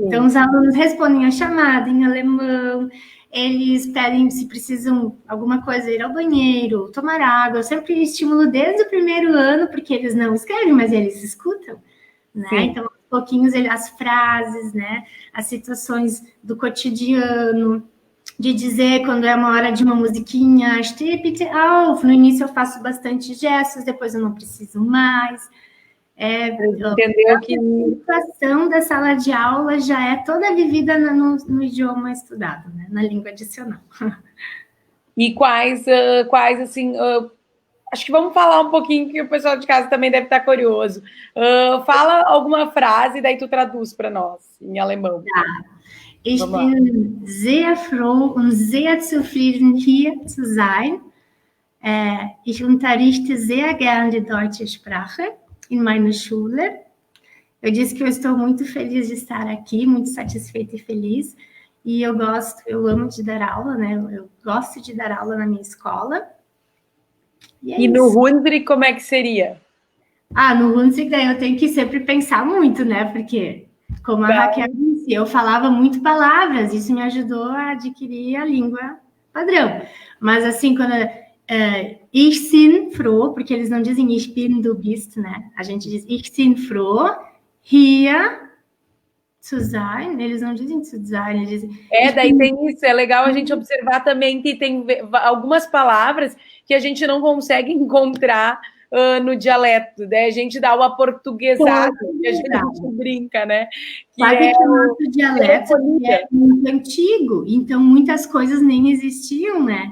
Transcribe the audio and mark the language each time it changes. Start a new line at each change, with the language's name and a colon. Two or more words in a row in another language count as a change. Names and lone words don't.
Portuguese: Então, os alunos respondem a chamada em alemão, eles pedem se precisam alguma coisa, ir ao banheiro, tomar água. Eu sempre estimulo desde o primeiro ano, porque eles não escrevem, mas eles escutam, né? Sim. Então, aos pouquinhos, as frases, né? As situações do cotidiano, de dizer quando é uma hora de uma musiquinha,
German: steh bitte auf.
Portuguese: No início eu faço bastante gestos, depois eu não preciso mais. Entendeu que a situação da sala de aula já é toda vivida no idioma estudado, né? Na língua adicional. E quais assim, acho que vamos falar um pouquinho, que o pessoal de casa também deve estar curioso. Fala alguma frase, daí tu traduz para nós, em alemão. Tá.
German: Ich bin sehr froh und sehr zufrieden, hier zu sein. Ich unterrichte sehr gerne die deutsche Sprache in meiner Schule.
Portuguese: Eu disse que eu estou muito feliz de estar aqui, muito satisfeita e feliz. E eu amo de dar aula, né? Eu gosto de dar aula na minha escola. E no Hunsrück, como é que seria? No Hunsrück, daí eu tenho que sempre pensar muito, né? Porque, como a Raquel disse, eu falava muito palavras, isso me ajudou a adquirir a língua padrão. Mas, assim, quando
German: ich bin froh,
Portuguese: porque eles não dizem
German: ich bin, du bist,
Portuguese: né? A gente diz
German: ich bin froh, hier zu sein,
Portuguese: eles não dizem
German: zu sein,
Portuguese: eles dizem... Daí tem isso, é legal a gente observar também que tem algumas palavras que a gente não consegue encontrar no dialeto, né? A gente dá uma portuguesada, que a gente brinca, né? Que o nosso dialeto é muito antigo, então muitas coisas nem existiam, né?